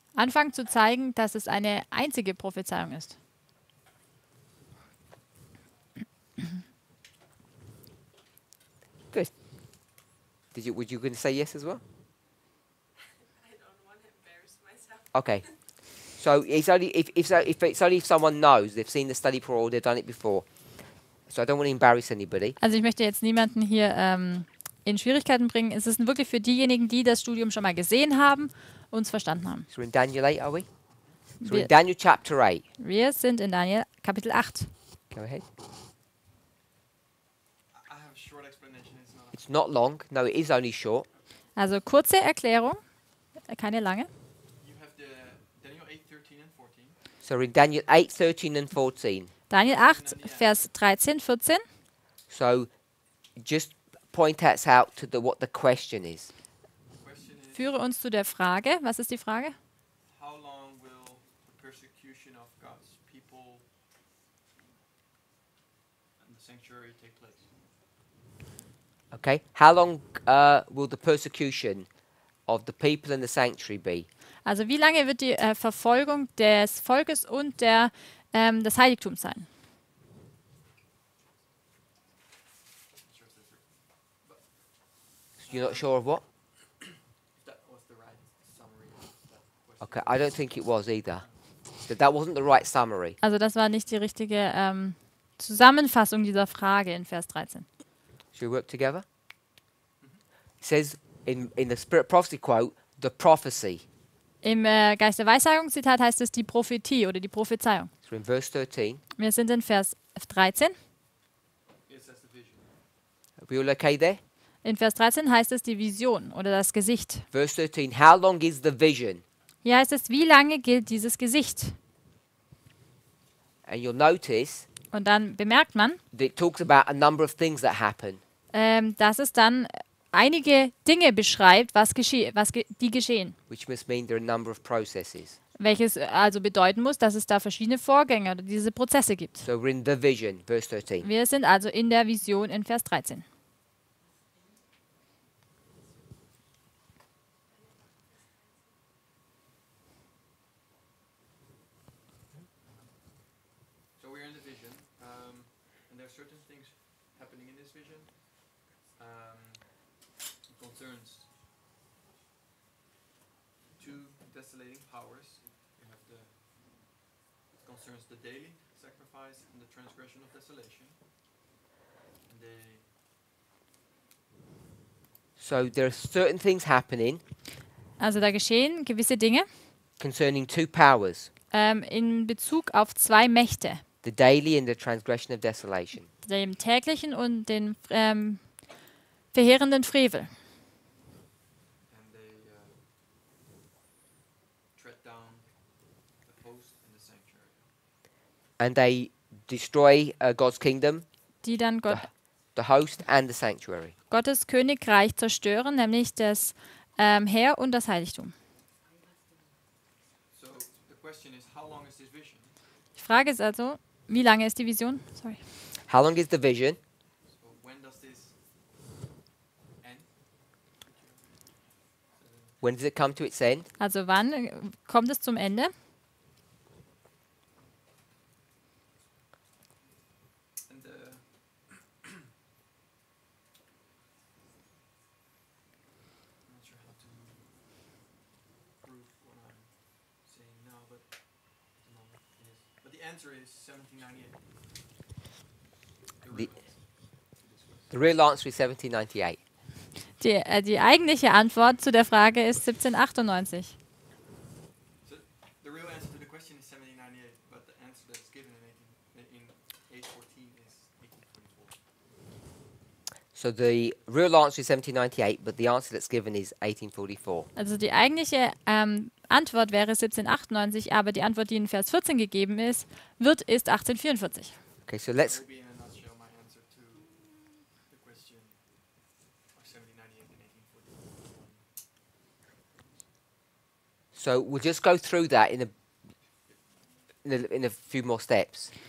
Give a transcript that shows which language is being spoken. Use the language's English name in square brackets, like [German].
[German] Anfangen zu zeigen, dass es eine einzige Prophezeiung ist. [English] Good. Would you going to say yes as well? I don't want to embarrass myself. Okay. So it's only if it's only if someone knows they've seen the study before or they've done it before. So I don't want to embarrass anybody. [German] Also ich möchte jetzt niemanden hier in Schwierigkeiten bringen. Es ist wirklich für diejenigen, die das Studium schon mal gesehen haben und es verstanden haben. [English] So we're in Daniel 8, are we? So we're [German] Wir, [English] in Daniel chapter 8. [German] wir sind in Daniel Kapitel 8. [English] Go ahead. I have a short explanation. It's not. It's not long. No, it is only short. [German] Also kurze Erklärung, keine lange. [English] You have the Daniel 8:13 and 14. So we're in Daniel 8, 13 and 14. [German] Daniel 8, Vers 13, 14. [English] So just point us out to what the question is. The question is, [German] Führe uns zu der Frage. Was ist die Frage? [English] how long will the persecution of God's people and the sanctuary take place? Okay. How long will the persecution of the people in the sanctuary be? [German] Also wie lange wird die Verfolgung des Volkes und des Heiligtums sein? [English] Sure, it's different. You're not sure of what? If that was the right summary of that question. Okay, I don't think it was either. That wasn't the right summary. [German] Also das war nicht die richtige Zusammenfassung dieser Frage in Vers 13. [English] Should we work together? It says in the Spirit Prophecy quote, the prophecy. [German] Im Geist der Weissagung Zitat heißt es die Prophetie oder die Prophezeiung. [English] So in verse 13. [German] Wir sind in Vers 13. [English] It says the vision. Are we all okay there? [German] In Vers 13 heißt es die Vision oder das Gesicht. [English] Verse 13. How long is the vision? [German] Hier heißt es, wie lange gilt dieses Gesicht? [English] And you'll notice [German] Und dann bemerkt man, [English] that it talks about a number of things that happen. [German] dass es dann einige Dinge beschreibt, die geschehen. [English] Which must mean there are a number of processes. [German] Welches also bedeuten muss, dass es da verschiedene Vorgänge oder diese Prozesse gibt. [English] So we're in the vision, verse 13. [German] Wir sind also in der Vision in Vers 13. [English] So we're in the vision, and there are certain things happening in this vision. It concerns two desolating powers. You have it concerns the daily sacrifice and the transgression of desolation. And So there are certain things happening [German] Also da geschehen gewisse Dinge [English] concerning two powers, [German] in Bezug auf zwei Mächte, [English] the daily and the transgression of desolation. [German] dem täglichen und den verheerenden Frevel. [English] and they tread down the host and the sanctuary. And they destroy God's kingdom, [German] Die dann [English] the host and the sanctuary. [German] Gottes Königreich zerstören, nämlich das Heer und das Heiligtum. [English] So the question is, how long is this vision? [German] Die Frage ist also, wie lange ist die Vision? [English] Sorry. How long is the vision? So when does this end? When does it come to its end? [German] Also wann kommt es zum Ende? [English] And I'm not sure how to prove what I'm saying now, but at the moment it is. But the answer is 1798. The- The real answer is 1798. [German] Die eigentliche Antwort zu der Frage ist 1798. [English] So the real answer to the question is 1798, but the answer that's given in 814 is 1844. So the real answer is 1798, but the answer that's given is 1844. [German] Also die eigentliche Antwort wäre 1798, aber die Antwort, die in Vers 14 gegeben ist, ist 1844. [English] Okay, so That let's will be in a nutshell my answer to the question of 1798 and 1841. so we'll just go through that in a few more steps.